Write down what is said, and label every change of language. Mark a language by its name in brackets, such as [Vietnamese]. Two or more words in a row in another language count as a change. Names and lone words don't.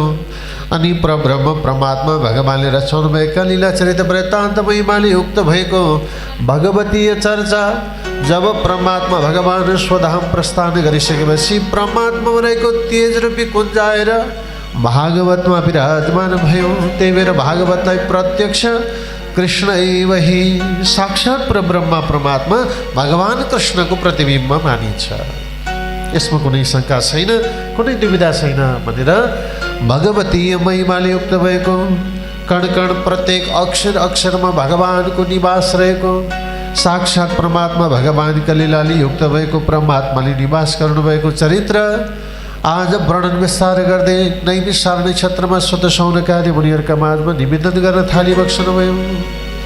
[Nepali] अनि परब्रह्म परमात्मा भगवानले रचाउनुभएका लीला चरित्र वृत्तान्त महिमाले युक्त भएको भगवतीय चर्चा जब परमात्मा भगवान स्वधाम प्रस्थान गरिसकेपछि परमात्मा रहेको तेज रूपी कुञ्ज आएर भागवतमा विराजमान भयो। त्यही भएर भागवतलाई [Sanskrit] प्रत्यक्ष कृष्ण एवही, [Nepali] साक्षात् परब्रह्म परमात्मा भगवान कृष्णको प्रतिबिम्ब मानिन्छ। यसमा कुनै शङ्का छैन, कुनै दुविधा छैन भनेर भगवतीय महिमाले युक्त भएको, कण कण प्रत्येक अक्षर अक्षरमा भगवानको निवास रहेको, साक्षात् परमात्मा भगवानका लीलाले युक्त भएको, परमात्माले निवास गर्नुभएको चरित्र आज वर्णन विस्तार गर्दै नैमिषारण्य क्षेत्रमा स्वत शौनकादि मुनिहरूका माझमा निवेदन गर्न थालिबक्सनुभयो।